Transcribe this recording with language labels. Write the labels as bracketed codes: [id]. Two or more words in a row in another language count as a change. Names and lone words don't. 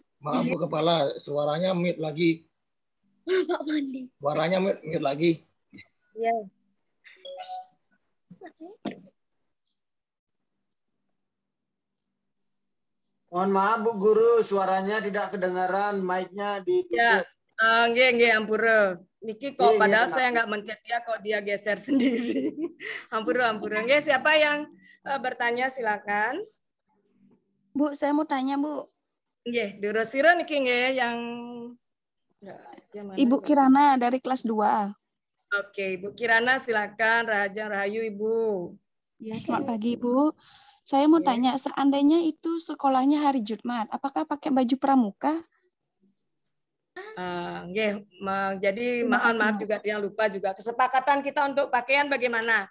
[id] Maaf Bu Kepala, suaranya mute lagi. Pak Mandi. Suaranya mute lagi. Ya. Mohon maaf Bu Guru, suaranya tidak kedengaran, mic-nya ditutup. Ya, [ban] nggih ampura. Niki kok Nggih, [id] padahal nggih, saya nggak mencet dia, kok dia geser sendiri. Ampura. Nggih, siapa yang bertanya silakan. Bu, saya mau tanya, Bu. [ban] Nggih, durusira niki nggih yang [id] Ibu Kirana dari kelas 2. Oke, Ibu Kirana silakan. Raja Rahayu Ibu. Ya, selamat pagi, Bu. Saya mau tanya, seandainya itu sekolahnya hari Jumat, apakah pakai baju pramuka? Jadi maaf juga yang lupa juga kesepakatan kita untuk pakaian bagaimana?